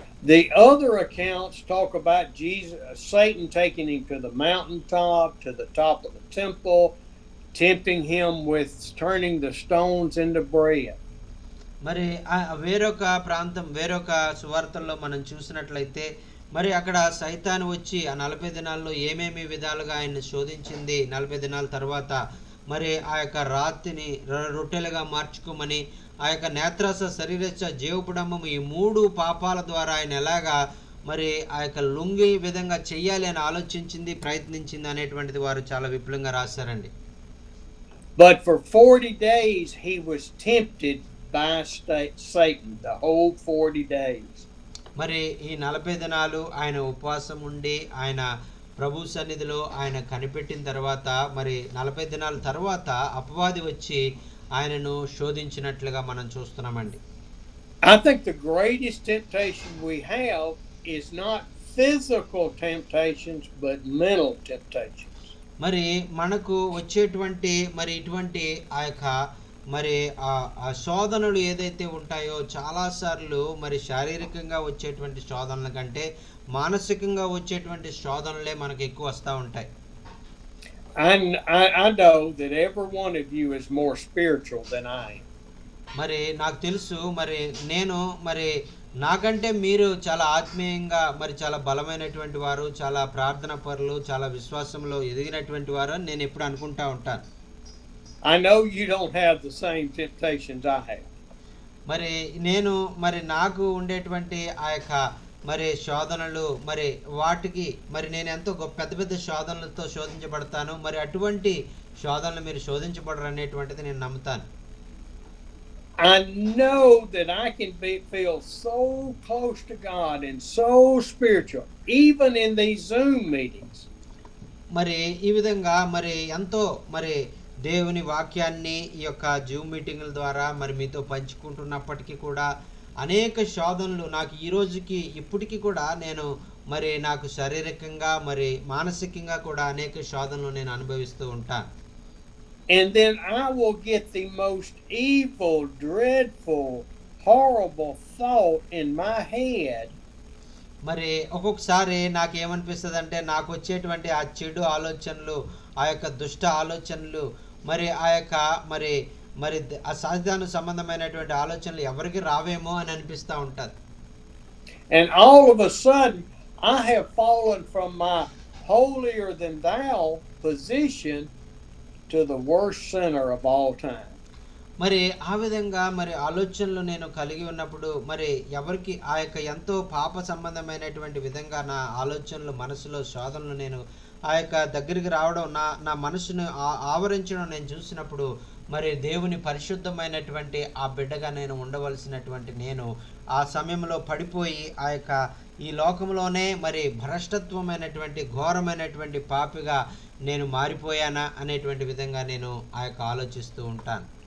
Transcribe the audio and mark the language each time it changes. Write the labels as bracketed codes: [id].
[en] The other accounts talk about Satan taking him to the mountaintop, to the top of the temple, tempting him with turning the stones into bread. [te] మరి వేరొక సువార్తల్లో మనం చూసినట్లయితే మరి అక్కడ సైతాను వచ్చి ఆ 40 దినాల్లో ఏమేమి విధాలుగా ఆయన శోధించింది, 40 దినాల తర్వాత మరి రాతిని రొట్టెలుగా మార్చుకోమని నేత్రాస శరీరచ్చ జీవపుడంబము ఈ 3 పాపాల ద్వారా ఆయన ఎలాగా మరి ఆ యొక్క లుంగి విధంగా చెయ్యాలి అని ఆలోచించింది, ప్రయత్నించింది అనేటువంటిది వారు చాలా విపులంగా రాశారండి. [en] But for 40 days he was tempted by Satan, the whole 40 days. [te] మరి ఈ 40 దినాలు ఆయన ఉపవాసం ఉండి ఆయన ప్రభు సన్నిధిలో ఆయన కనిపెట్టిన తర్వాత మరి 40 దినాల తర్వాత అపవాది వచ్చి ఆయనను శోధించినట్లుగా మనం చూస్తున్నామండి. [en] I think the greatest temptation we have is not physical temptations but mental temptations. [te] మరి మనకు వచ్చేటువంటి మరి ఇటువంటి ఆ యొక్క మరి ఆ శోధనలు ఏదైతే ఉంటాయో చాలాసార్లు మరి శారీరకంగా వచ్చేటువంటి శోధనల కంటే మానసికంగా వచ్చేటువంటి శోధనలే మనకు ఎక్కువ వస్తూ ఉంటాయి. [en] I know that every one of you is more spiritual than I am. [te] మరి నాకు తెలుసు మరి నేను మరి నాకంటే మీరు చాలా ఆత్మీయంగా మరి చాలా బలమైనటువంటి వారు, చాలా ప్రార్థన పరులు, చాలా విశ్వాసంలో ఎదిగినటువంటి వారు అని నేను ఎప్పుడు అనుకుంటా ఉంటాను. [en] I know you don't have the same temptations I have. [te] మరి నేను మరి నాకు ఉండేటువంటి ఆ యొక్క మరి శోధనలు మరి వాటికి మరి నేను ఎంతో పెద్ద పెద్ద శోధనలతో శోధించబడతాను. మరి అటువంటి శోధనలు మీరు శోధించబడరు అనేటువంటిది నేను నమ్ముతాను. [en] I know that I can feel so close to God and so spiritual, even in these Zoom meetings. [te] మరి ఈ విధంగా మరి ఎంతో మరి దేవుని వాక్యాన్ని ఈ యొక్క జూమ్ మీటింగుల ద్వారా మరి మీతో పంచుకుంటున్నప్పటికీ కూడా అనేక శోధనలు నాకు ఈ రోజుకి ఇప్పటికీ కూడా నేను మరి నాకు శారీరకంగా మరి మానసికంగా కూడా అనేక శోధనలు నేను అనుభవిస్తూ ఉంటాను. [en] And then I will get the most evil, dreadful, horrible thought in my head. [te] మరి ఒక్కొక్కసారి నాకేమనిపిస్తుంది అంటే నాకు వచ్చేటువంటి ఆ చెడు ఆలోచనలు, ఆ యొక్క దుష్ట ఆలోచనలు, మరి ఆ యొక్క మరి మరి అసాధారణ సంబంధమైనటువంటి ఆలోచనలు ఎవరికి రావేమో అని అనిపిస్తూ ఉంటుంది. [en] And all of a sudden I have fallen from my holier than thou position to the worst sinner of all time. [te] మరి ఆ విధంగా మరి ఆలోచనలు నేను కలిగి ఉన్నప్పుడు మరి ఎవరికి ఆ యొక్క ఎంతో పాప సంబంధమైనటువంటి విధంగా నా ఆలోచనలు మనసులో శోధనలు నేను ఆ యొక్క దగ్గరికి రావడం నా మనసును ఆవరించడం నేను చూసినప్పుడు మరి దేవుని పరిశుద్ధమైనటువంటి ఆ బిడ్డగా నేను ఉండవలసినటువంటి నేను ఆ సమయంలో పడిపోయి ఆ యొక్క ఈ లోకంలోనే మరి భ్రష్టత్వమైనటువంటి ఘోరమైనటువంటి పాపిగా నేను మారిపోయానా అనేటువంటి విధంగా నేను ఆ యొక్క ఆలోచిస్తూ ఉంటాను.